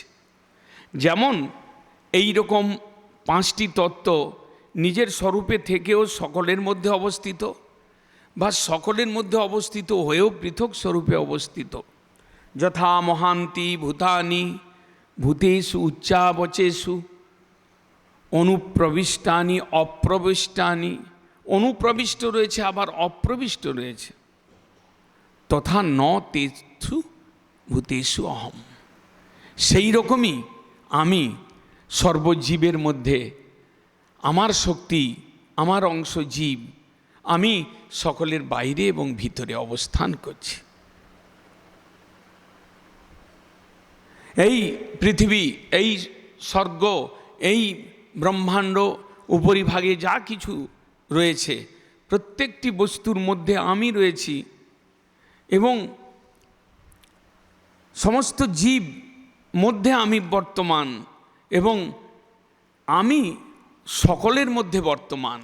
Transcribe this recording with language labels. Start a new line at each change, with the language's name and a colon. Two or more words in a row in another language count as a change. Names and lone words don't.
Bangla: যেমন এই রকম পাঁচটি তত্ত্ব নিজের স্বরূপে থেকেও সকলের মধ্যে অবস্থিত, বা সকলের মধ্যে অবস্থিত হয়েও পৃথক স্বরূপে অবস্থিত।
Sanskrit: যথা মহান্তি ভূতানি ভূতেষু উচ্চাবচেষু অনুপ্রবিষ্টানি অপ্রবিষ্টানি,
Bangla: অনুপ্রবিষ্ট রয়েছে আবার অপ্রবিষ্ট রয়েছে।
Sanskrit: তথা ন তেষু ভূতেষু অহম,
Bangla: সেই রকমই আমি সর্বজীবের মধ্যে, আমার শক্তি, আমার অংশ জীব, আমি সকলের বাইরে এবং ভিতরে অবস্থান করছি। এই পৃথিবী, এই স্বর্গ, এই ব্রহ্মাণ্ড, উপরিভাগে যা কিছু রয়েছে, প্রত্যেকটি বস্তুর মধ্যে আমি রয়েছি এবং সমস্ত জীব মধ্যে আমি বর্তমান, এবং আমি সকলের মধ্যে বর্তমান।